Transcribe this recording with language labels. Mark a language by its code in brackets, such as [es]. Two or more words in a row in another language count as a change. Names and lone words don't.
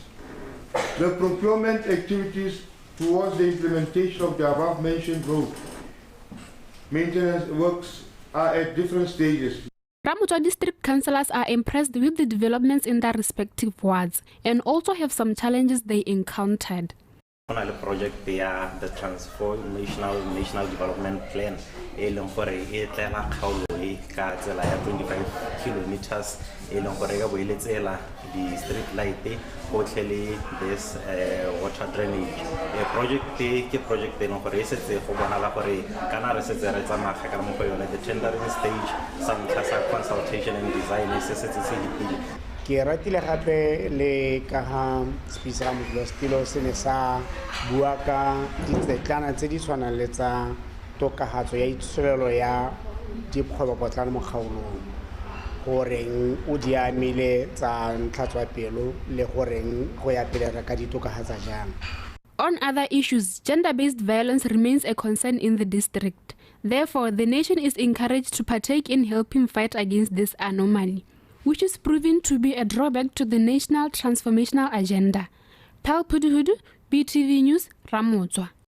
[en] The procurement activities towards the implementation of the above-mentioned road maintenance works are at different stages. Ramotswa district councillors are impressed with the developments in their respective wards and also have some challenges they encountered. The project there, the transformational national development plan, [tn] e leng gore e tlela kgaolo e ka tsela ya 25 kilometers e leng gore ga boeletsela di [en] street light [tn] gotlhe le [en] this water drainage. [tn] Project ke project e leng gore e setse go bonala gore kana re setse re tsamaya ka mo go yone [en] the tendering stage, some class consultation and design [tn] e setse se dipile. Ke ratile gape le ka ha speaker Modlostilo se ne sa bua ka ditletlana tse di tshwanang le tsa tokahatso ya itsholelo ya dikgwebopotlana mo kgaolong goreng o di amile tsa ntlhatswa pelo le goreng go ya pele re ka ditokahatsa jang. [en] On other issues, gender-based violence remains a concern in the district. Therefore, the nation is encouraged to partake in helping fight against this anomaly, which is proving to be a drawback to the national transformational agenda. Pal Puduhudu, BTV News, Ramotswa.